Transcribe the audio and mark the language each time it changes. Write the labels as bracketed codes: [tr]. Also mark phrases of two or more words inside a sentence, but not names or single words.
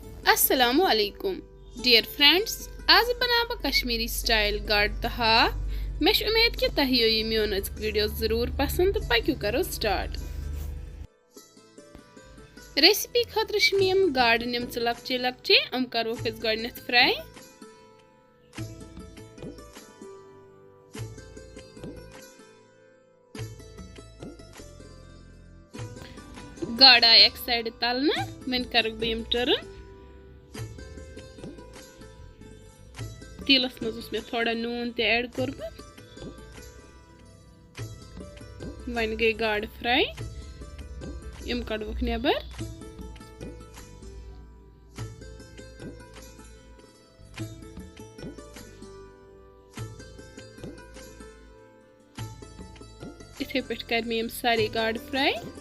[ar] السلام عليكم [en] dear friends, [ks] आज बनाबो कश्मीरी स्टाइल गाड तो हाक। मे उम्मीद कि तह यी मोन अजुक वीडियो जरूर पसंद तो पक्यू करो स्टार्ट। रेसिपी खतर गाड निम लक्चे लक्चे करो गडनथ फ्राई। गाड आय एक साइड तलना, वन कर बह टर्न। तेलस मज मे थोड़ा नून ते ऐड कोरमत। वन गई गाड फ्राई, यम कड़वक नेबर। इथे पे कर मे सारे गाड फ्राई।